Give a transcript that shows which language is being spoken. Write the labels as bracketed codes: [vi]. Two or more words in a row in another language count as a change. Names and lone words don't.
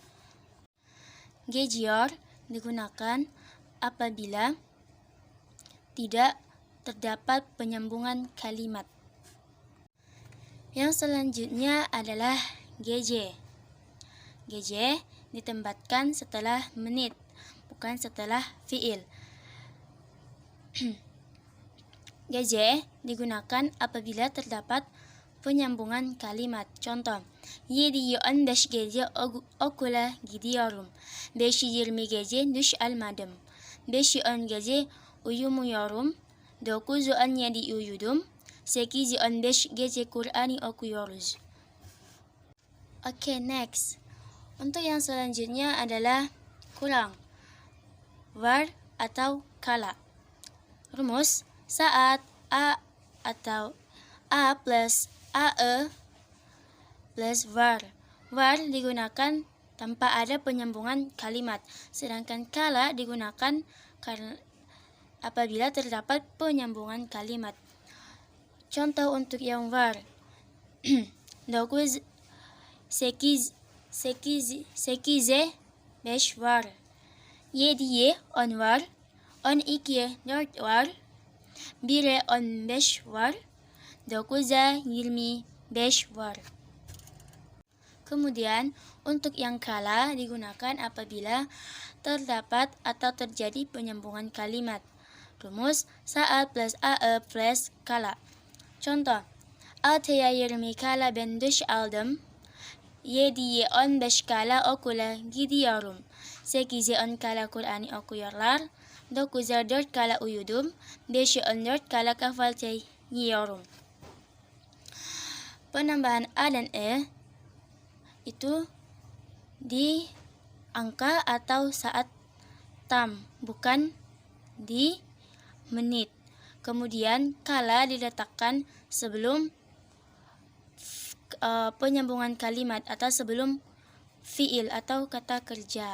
[id] Gecior digunakan apabila tidak terdapat penyambungan kalimat. Yang selanjutnya adalah gece. Gece ditempatkan setelah menit, bukan setelah fiil. Gece digunakan apabila terdapat penyambungan kalimat. [tr] Contoh, 7:15 gece okula gidiyorum. 5:20 gece duş almadım. 5:10 gece uyumuyorum. 9:17 uyudum. 8:15 gece Kur'an okuyoruz. [id] Oke, next. Untuk yang selanjutnya adalah kurang. Var atau kala. Rumus saat A atau A plus AE plus var. Var digunakan tanpa ada penyambungan kalimat, sedangkan kala digunakan apabila terdapat penyambungan kalimat. Contoh untuk yang var. [tr] 9 8'e 5 var. 7'ye 10 var. 12'ye 4 var. 1'e 15 var. 9'a 25 var. [id] Kemudian untuk yang kala digunakan apabila terdapat atau terjadi penyambungan kalimat. Rumus saat plus AE plus kala. Contoh, [tr] 6'ya 20 kala ben duş aldım. 7'ye 15 kala okula gidiyorum. 8'e 10 kala Kur'an okuyorlar. 9'a 4 kala uyudum. 5'e 14 kala kahvaltı yiyorum. [id] Penambahan A dan E itu di angka atau saat tam, bukan di menit. Kemudian kala diletakkan sebelum penyambungan kalimat atau sebelum fiil atau kata kerja.